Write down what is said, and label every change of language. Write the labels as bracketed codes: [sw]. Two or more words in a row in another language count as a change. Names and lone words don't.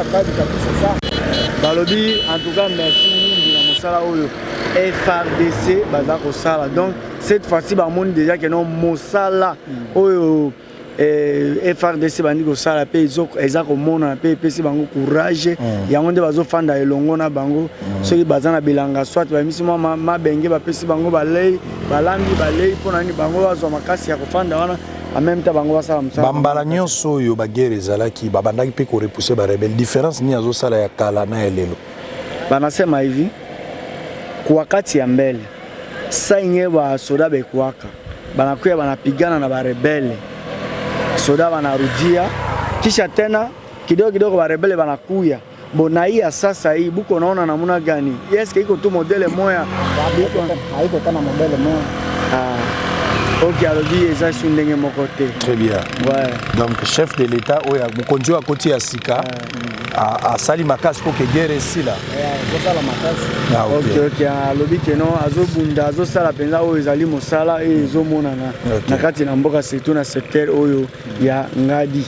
[ln] balobi [fr] en tout cas [ln] merci mingi na mosala oyo FARDC baza kosala donc [fr] cette fois-ci [ln] bamoni déjà que non mosala oyo FARDC bandi kosala pe eza komona pe epesi bango courage yango nde bazofanda elongo na bango soki baza na bilanga soit bamisi mwa mabenge bapesi bango balei balambi balei mpo nani bango bazwa makasi ya kofanda wana [fr] en même temps [ln] bango basala mosala bambala nyonso oyo bagere ezalaki babandaki mpe korepousse barebele différence nini azosala ya kala na elelo [sw] banasema hivi kwa wakati ya mbele sainge basoda bekwaka banakuya banapigana na barebele soda banarudia kisha tena kidogo barebele banakuya bona hii sasa hii buko naona namuna gani eske iko tu modele moya haiko tena modele moya [ln] ok alobi eza su ndenge moko te [fr] très bien ouais. [ln] Donc [fr] chef de l'état [ln] oyo mokonzi wa koti ya sika asali makasi mpo ke guerre esila kosala makasi ok alobi keno azobunda azosala mpenza oyo ezali mosala oyo ezomonana na kati na mboka surtout na secteur oyo ya ngadi